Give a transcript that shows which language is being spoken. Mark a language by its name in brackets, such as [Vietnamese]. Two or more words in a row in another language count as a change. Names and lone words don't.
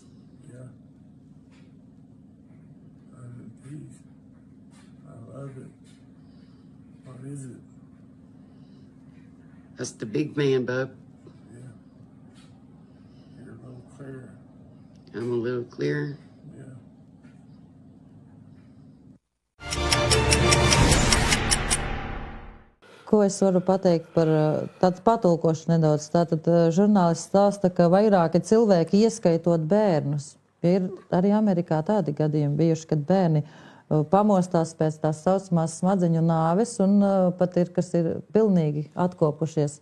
[English] Yeah. I'm at peace. I love it. What is it? That's the big man, bub. Yeah. You're a little clearer. I'm a little clearer. Yeah. [Latvian] Ko es varu pateikt par tādu patulkošu nedaudz? Tātad žurnālists stāsta, ka vairāki cilvēki, ieskaitot bērnus, ir arī Amerikā tādi gadījumi bijuši, kad bērni pamostās pēc tās saucamās smadzeņu nāves un pat ir, kas ir pilnīgi atkopušies.